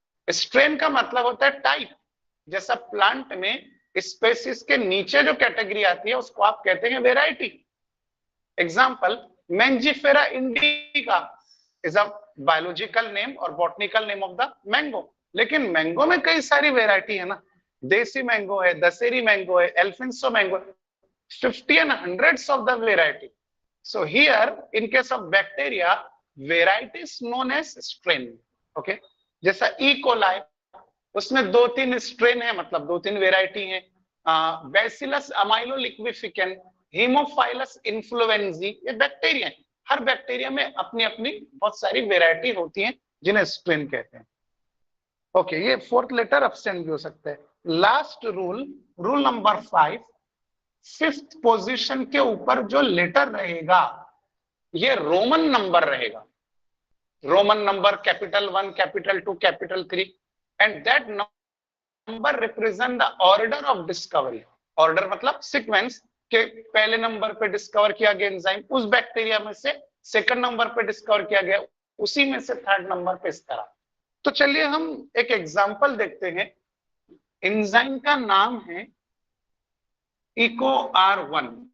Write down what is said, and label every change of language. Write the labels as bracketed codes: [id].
[hi] Strain का मतलब होता है टाइप। जैसा प्लांट में स्पेसीज के नीचे जो कैटेगरी आती है उसको आप कहते हैं variety. [en] Example, Mangifera indica is a biological name और botanical name of the mango. [hi] लेकिन मैंगो में कई सारी वेराइटी है ना, देसी मैंगो है, दशहरी मैंगो है, एल्फिंसो मैंगो है। [en] 50 and hundreds of the variety. So here, in case of bacteria, variety is known as strain. [hi] Okay, जैसा E. coli, उसमें 2-3 स्ट्रेन है, मतलब 2-3 वेराइटी है. बैसिलस अमाइलोलिक्विफिकेन, हीमोफाइलस इन्फ्लुएंजी, ये बैक्टीरिया है. हर बैक्टीरिया में अपनी अपनी बहुत सारी वेराइटी होती हैं जिन्हें स्ट्रेन कहते हैं. ओके, ये फोर्थ लेटर एब्सेंट भी हो सकता है. Last rule number 5, fifth position के ऊपर जो लेटर रहेगा ये रोमन नंबर रहेगा. [en] Roman number capital 1, capital 2, capital 3, and that number represent the order of discovery. [hi] Order मतलब सीक्वेंस के पहले नंबर पे डिस्कवर किया गया एंजाइम उस बैक्टीरिया में से सेकंड नंबर पे डिस्कवर किया गया उसी में से थर्ड नंबर पे, इस तरह. तो चलिए हम एक एग्जांपल देखते हैं. एंजाइम का नाम है EcoR1.